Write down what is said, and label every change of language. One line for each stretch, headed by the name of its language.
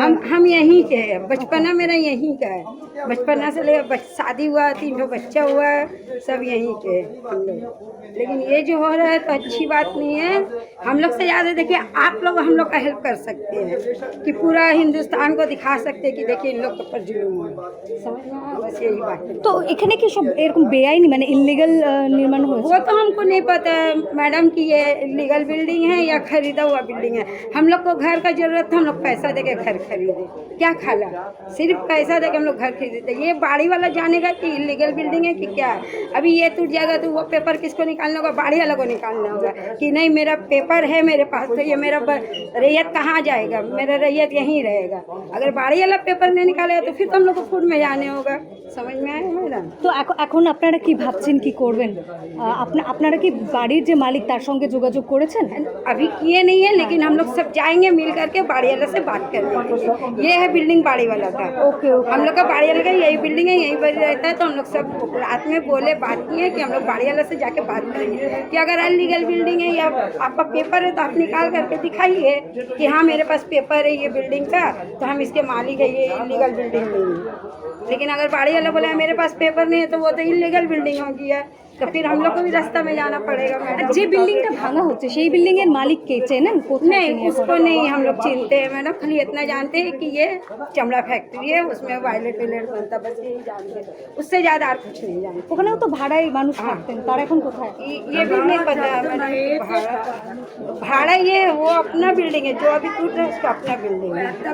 Hindi: हम यहीं के हैं, बचपना मेरा यहीं का है। बचपना से ले शादी हुआ, 3 बच्चा हुआ, सब यहीं के हैं हम लोग। लेकिन ये जो हो रहा है तो अच्छी बात नहीं है। हम लोग से ज़्यादा देखिए आप लोग हम लोग का हेल्प कर सकते हैं कि पूरा हिंदुस्तान को दिखा सकते हैं कि देखिए इन लोग के ऊपर जुल्म हो रहा है। समझ में आया? बस यही बात है।
Bangla: তো এখানে কি সব এরকম বেআইনি মানে ইললিগাল নির্মাণ হয়েছে?
Hindi: वो तो हमको नहीं पता है मैडम कि ये लीगल बिल्डिंग है या खरीदा हुआ बिल्डिंग है। हम लोग को घर का जरूरत था, हम लोग पैसा दे के घर खरीदे। क्या खाला, सिर्फ पैसा दे के हम लोग घर खरीदते। ये बाड़ी वाला जानेगा कि इलीगल बिल्डिंग है कि क्या है। अभी ये टूट जाएगा तो वो पेपर किसको निकालना होगा? बाड़ी वाला को निकालना होगा कि नहीं मेरा पेपर है मेरे पास, तो ये मेरा रैयत कहाँ जाएगा? मेरा रैयत यहीं रहेगा। अगर बाड़ी वाला पेपर नहीं निकालेगा तो फिर तो हम लोग को फूड में जाने होगा। समझ में आया मैडम?
Bangla: তো এখন আপনারা কি ভাবছেন কি করবেন? আপনারা কি বাড়ির যে মালিক তার সঙ্গে যোগাযোগ করেছেন?
Hindi: अभी किए नहीं है, लेकिन हम लोग सब जाएंगे मिल करके बाड़ी वाला से बात करेंगे। ये है बिल्डिंग बाड़ी वाला का। Okay okay. हम लोग का बाड़ी वाला का यही बिल्डिंग है, यही पर रहता है। तो हम लोग सब रात में बोले बात किए कि हम लोग बाड़ी वाला से जाके बात करेंगे कि अगर अनलीगल बिल्डिंग है या आपका पेपर है तो आप निकाल करके दिखाइए कि हाँ मेरे पास पेपर है ये बिल्डिंग का, तो हम इसके मालिक है, ये इलीगल बिल्डिंग नहीं है। लेकिन अगर बाड़ी वाला बोला मेरे पास पेपर नहीं है तो वो तो इलीगल बिल्डिंग हो गया, तो फिर हम लोग को भी रास्ता में जाना पड़ेगा मैडम।
Bangla: যে বিল্ডিংটা ভাঙা হচ্ছে সেই বিল্ডিং এর মালিক কে চেনেন? কোথায়
Hindi: नहीं
Bangla: তিনি এখন?
Hindi: उसको नहीं हम लोग चिनते हैं मैडम, खाली इतना जानते हैं कि ये चमड़ा फैक्ट्री है, उसमें वायलेट वायलेट बनता, बस यही जानते हैं। उससे ज़्यादा और कुछ नहीं जानते।
Bangla: ওখানেও তো ভাড়ায় মানুষ থাকতেন, তারা এখন কোথায়?
Hindi: ये भी नहीं पता है मैडम। भाड़ा ये वो अपना बिल्डिंग है, जो अभी टूट रहा है उसका अपना बिल्डिंग है।